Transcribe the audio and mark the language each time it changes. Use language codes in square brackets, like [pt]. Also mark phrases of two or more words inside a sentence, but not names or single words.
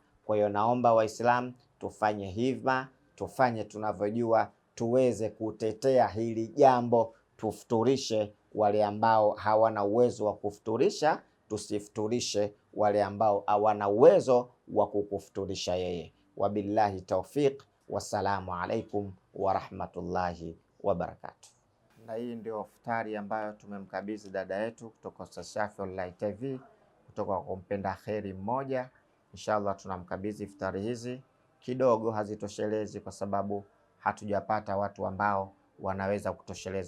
[sw] Kwa hiyo naomba Waislamu tufanye hivyo, tufanye tunavyojua, tuweze kutetea hili jambo, tufuturishe wale ambao hawana uwezo wa kufuturisha, tusifuturishe wale ambao hawana uwezo wa kukufuturisha yeye. [ar] وبالله التوفيق والسلام عليكم ورحمة الله وبركاته. [sw] Na hii ndio iftari ambayo tumemkabidhi dada yetu kutoka Ustadh Shafii Online TV, kutoka kwa mpenda kheri mmoja. Inshallah tunamkabidhi iftari hizi, kidogo hazitoshelezi kwa sababu hatujapata watu ambao wanaweza kutosheleza.